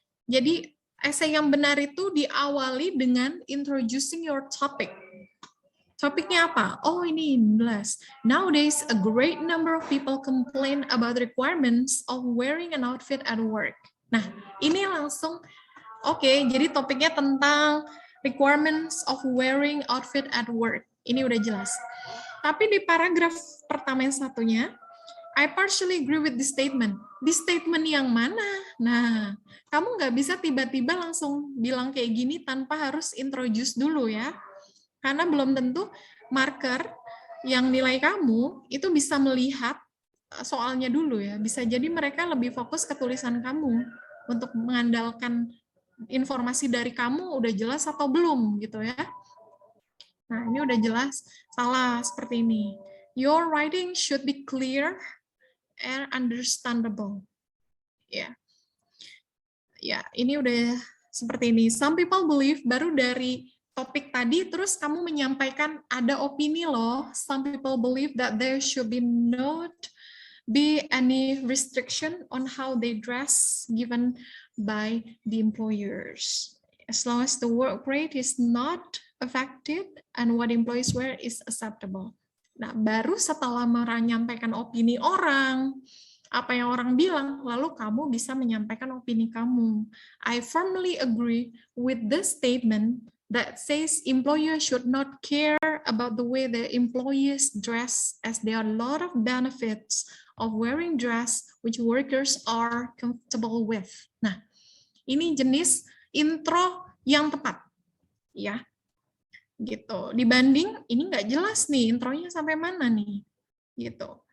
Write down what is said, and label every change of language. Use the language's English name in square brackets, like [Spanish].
[Indonesian] Jadi essay yang benar itu diawali dengan [English] introducing your topic. [Indonesian] Topiknya apa? Oh, ini 11. [English] Nowadays, a great number of people complain about the requirements of wearing an outfit at work. [Indonesian] Nah, ini langsung oke, jadi topiknya tentang [English] requirements of wearing outfit at work. [Indonesian] Ini udah jelas. Tapi di paragraf pertama yang satunya, [English] I partially agree with this statement. [Indonesian] This statement yang mana? Nah, kamu nggak bisa tiba-tiba langsung bilang kayak gini tanpa harus introduce dulu ya. Karena belum tentu marker yang nilai kamu itu bisa melihat soalnya dulu ya. Bisa jadi mereka lebih fokus ke tulisan kamu untuk mengandalkan informasi dari kamu udah jelas atau belum gitu ya. Nah, ini udah jelas salah seperti ini. [English] Your writing should be clear and understandable. Ya. [Indonesian] Ya, ini udah seperti ini. [English] Some people believe [Indonesian] baru dari topik tadi terus kamu menyampaikan ada opini loh. [English] Some people believe that there should not be any restriction on how they dress given by the employers. As long as the work rate is not affected and what employees wear is acceptable. [Indonesian] Nah, baru setelah menyampaikan opini orang, apa yang orang bilang, lalu kamu bisa menyampaikan opini kamu. [English] I firmly agree with this statement that says employers should not care about the way their employees dress, as there are a lot of benefits of wearing dress which workers are comfortable with. [Indonesian] Nah, ini jenis intro yang tepat, ya. Gitu. Dibanding ini nggak jelas nih intronya sampai mana nih, gitu.